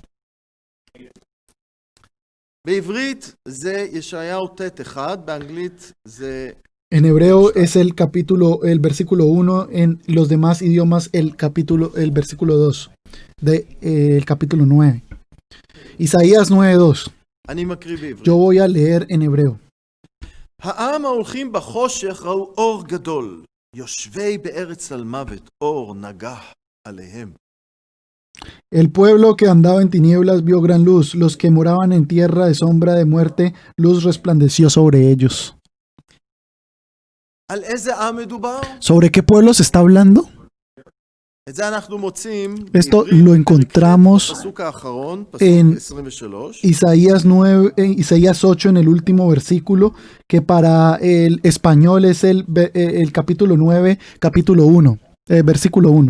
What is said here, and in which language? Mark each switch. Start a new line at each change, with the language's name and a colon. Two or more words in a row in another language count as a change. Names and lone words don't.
Spanish: En hebreo es el versículo 1, en los demás idiomas el versículo 2 del capítulo 9. Isaías 9:2. Yo voy a leer en hebreo.
Hebrew: העם ההולכים בחושך ראו אור גדול, יושבי בארץ המוות, אור נגח עליהם.
Spanish: El pueblo que andaba en tinieblas vio gran luz, los que moraban en tierra de sombra de muerte, luz resplandeció sobre ellos. ¿Sobre qué pueblo se está hablando? Esto lo encontramos en Isaías 9, en Isaías 8, en el último versículo, que para el español es el capítulo 9, capítulo 1, versículo 1.